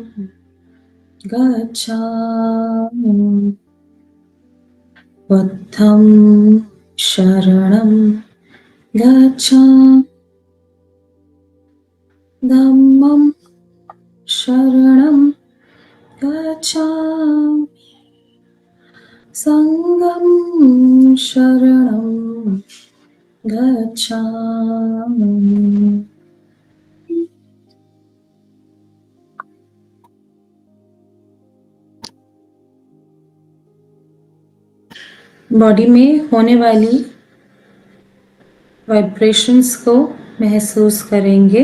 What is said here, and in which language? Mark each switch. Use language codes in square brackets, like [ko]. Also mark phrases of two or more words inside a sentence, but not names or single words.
[pi] गच्छामि, बुद्धं शरणं गच्छामि, धम्मं शरणं गच्छामि, संघं शरणं गच्छामि। [hi] बॉडी में होने वाली वाइब्रेशंस को महसूस करेंगे।